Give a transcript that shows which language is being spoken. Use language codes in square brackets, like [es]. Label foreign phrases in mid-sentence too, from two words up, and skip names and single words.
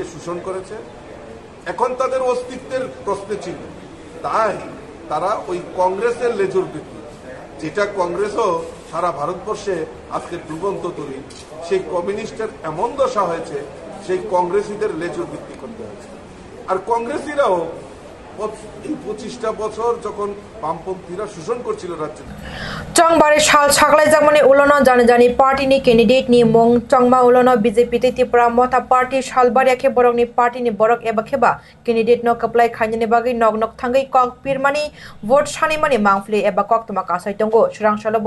[bn] শোষণ করেছে এখন তাদের অস্তিত্বের প্রশ্নে চিহ্ন তাই তারা ওই কংগ্রেসের লেজুর বৃত্তি যেটা কংগ্রেসও সারা ভারতবর্ষে আজকে ডুবন্ত তৈরি সেই কমিউনিস্টের এমন দশা হয়েছে সেই কংগ্রেসীদের লেজুর বৃত্তি করতে হয়েছে আর কংগ্রেসীরাও এই 25টা বছর যখন বামপন্থীরা শোষণ করছিল রাজ্যে [trp] चंगबारी साल सागलाई जामनि उलोनो जाने जानी पार्टी नि कैंडिडेट नि मुंग चंगमा उलोनो बीजेपी ते त्रिपुरा मथा पार्टी सालबारी के बरक नि पार्टी नि बरक एबा खेबा कैंडिडेट नो कप्लाई खाइने बागै नग नग थांगै कक पिरमानि वोट सानि मानि मांगफ्ले एबा कक तमा कासाय दंगो सुरां सलबो